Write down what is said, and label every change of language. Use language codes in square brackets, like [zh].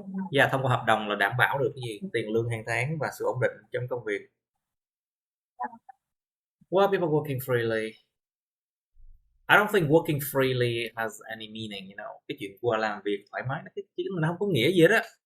[vi] Yeah, thông qua hợp đồng là đảm bảo được cái gì? Tiền lương hàng tháng và sự ổn định trong công việc. [en] Well, people working freely. I don't think working freely has any meaning, you know. [vi] Cái chuyện qua làm việc thoải mái nó không có nghĩa gì hết á.